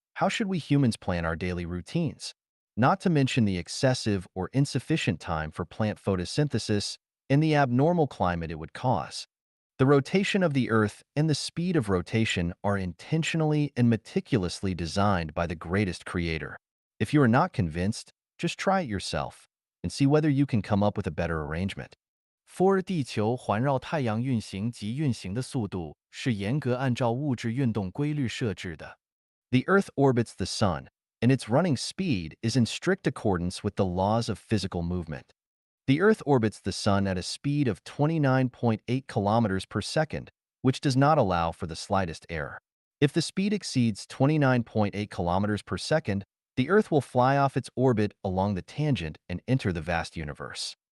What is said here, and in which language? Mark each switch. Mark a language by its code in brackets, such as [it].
[en] How should we humans plan our daily routines? Not to mention the excessive or insufficient time for plant photosynthesis and the abnormal climate it would cause. The rotation of the Earth and the speed of rotation are intentionally and meticulously designed by the greatest creator. If you are not convinced, Just try it yourself and see whether you can come up with a better arrangement. [zh] for 地球环绕太阳运行及运行的速度是严格按照物质运动规律设置的。 [en] The Earth orbits the Sun, and its running speed is in strict accordance with the laws of physical movement. The Earth orbits the Sun at a speed of 29.8 kilometers per second, which does not allow for the slightest error. If the speed exceeds 29.8 kilometers per second, the Earth will fly off its orbit along the tangent and enter the vast universe.